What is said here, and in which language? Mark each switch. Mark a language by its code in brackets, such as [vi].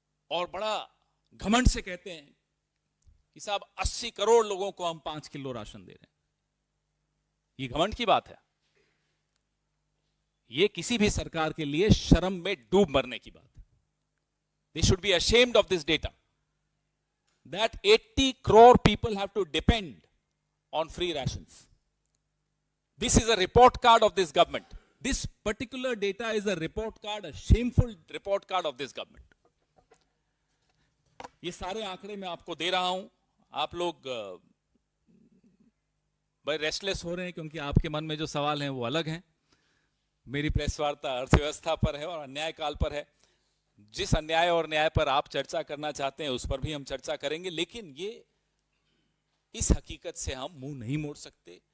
[hi] और बड़ा घमंड से कहते हैं कि साहब 80 करोड़ लोगों को हम 5 किलो राशन दे रहे हैं। ये घमंड की बात है। ये किसी भी सरकार के लिए शर्म में डूब मरने की बात है। [en] They should be ashamed of this data that 80 crore people have to depend on free rations. This is a report card of this government. This particular data is a report card, a shameful report card of this government. [hi] ये सारे आंकड़े मैं आपको दे रहा हूं। आप लोग बड़े रेस्टलेस हो रहे हैं क्योंकि आपके मन में जो सवाल हैं वो अलग हैं। मेरी प्रेस वार्ता अर्थव्यवस्था पर है और अन्याय काल पर है। जिस अन्याय और न्याय पर आप चर्चा करना चाहते हैं उस पर भी हम चर्चा करेंगे, लेकिन ये इस हकीकत से हम मुंह नहीं मोड़ सकते।